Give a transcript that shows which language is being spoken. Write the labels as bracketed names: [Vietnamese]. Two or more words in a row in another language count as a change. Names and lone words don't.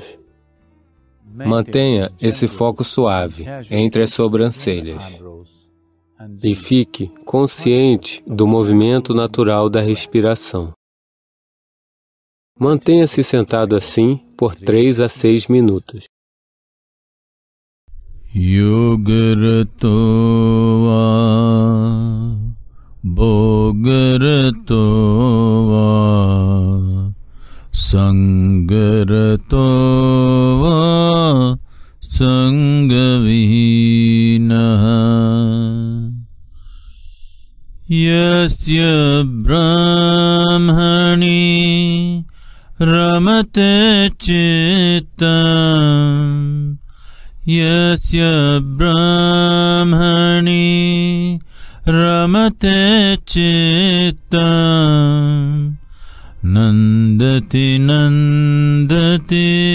[Portuguese] Mantenha esse foco suave entre as sobrancelhas e fique consciente do movimento natural da respiração. Mantenha-se sentado assim por 3 a 6 minutos. [Sanskrit] योगरतो वा भोगरतो वा सङ्गरतो वा सङ्गविहीनः यस्य ब्रह्मणि रमते चित्तं यस्य ब्रह्मणि रमते चित्तं नन्दति नन्दति